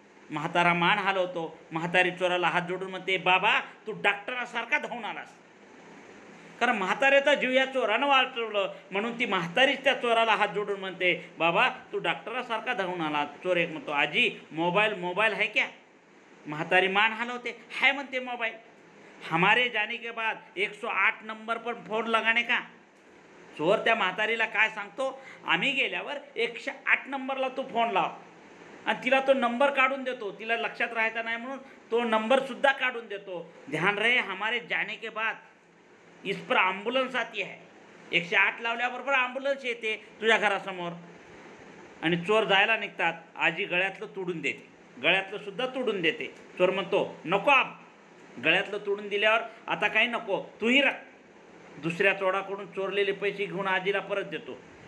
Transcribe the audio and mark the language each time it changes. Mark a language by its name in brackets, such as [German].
[Marathi] म्हातारा मान हलवतो. म्हातारी चोराला हात जोडून म्हणते, बाबा तू डॉक्टरासारखा धावून आलास. कारण म्हाताऱ्याचा जीव या चोरानं वाचवलं म्हणून ती म्हातारीच त्या चोराला हात जोडून म्हणते, बाबा तू डॉक्टरासारखा धावून आला. चोर एक म्हणतो, आजी [Hindi] मोबाईल है क्या. [Marathi] म्हातारी मान हलवते, है म्हणते मोबाईल. [Hindi] हमारे जाने के बाद 108 नंबर पर फोन लगाने का. [Marathi] चोर त्या म्हातारीला काय सांगतो, आम्ही गेल्यावर 108 नंबरला तू फोन लाव. आणि तिला तो नंबर काढून देतो. तिला लक्षात राहायचा नाही म्हणून तो नंबरसुद्धा काढून देतो. [Hindi] ध्यान रहे हमारे जाने के बाद इस पर ॲम्ब्युलन्स आती है. [Marathi] 108 लावल्याबरोबर ॲम्ब्युलन्स येते तुझ्या घरासमोर. आणि चोर जायला निघतात. आजी गळ्यातलं तोडून देते, गळ्यातलं सुद्धा तोडून देते. चोर म्हणतो, नको आप. गळ्यातलं तोडून दिल्यावर आता काही नको, तूही राख. दुसऱ्या चोराकडून चोरलेले पैसे घेऊन आजीला परत देतो.